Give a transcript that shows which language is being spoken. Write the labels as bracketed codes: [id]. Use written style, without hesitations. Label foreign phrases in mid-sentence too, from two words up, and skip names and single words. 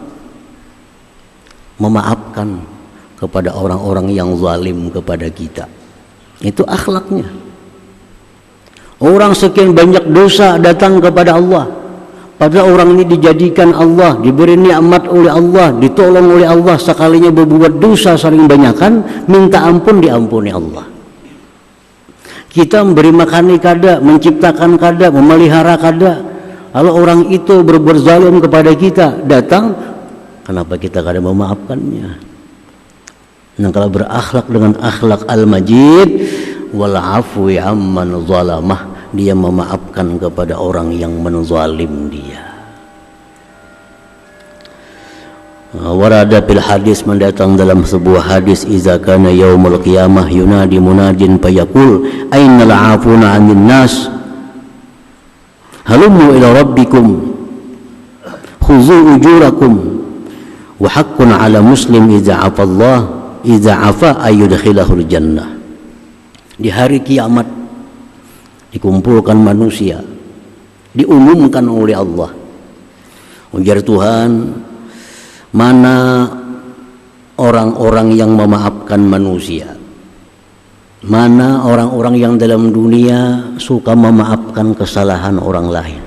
[id] Memaafkan kepada orang-orang yang zalim kepada kita. Itu akhlaknya. Orang sekian banyak dosa datang kepada Allah, padahal orang ini dijadikan Allah, diberi nikmat oleh Allah, ditolong oleh Allah. Sekalinya berbuat dosa saling banyakan, minta ampun, diampuni Allah. Kita memberi makan kada, menciptakan kada, memelihara kada. Kalau orang itu berbuat zalim kepada kita, datang, kenapa kita kada memaafkannya? Nah, kalau berakhlak dengan akhlak Al-Majid, [ar] والعفو عمن ظلمه, [id] dia memaafkan kepada orang yang menzalim dia. [ar] ورد في الحديث, [id] mendatang dalam sebuah hadis, [ar] إذا كان يوم القيامة ينادي مناد فيقول أين العافون عن الناس هلموا إلى ربكم خذوا أجوركم وحق على مسلم إذا عفا الله إذا عفا أن يدخله الجنة. [id] Di hari kiamat dikumpulkan manusia, diumumkan oleh Allah, ujar Tuhan, mana orang-orang yang memaafkan manusia, mana orang-orang yang dalam dunia suka memaafkan kesalahan orang lain.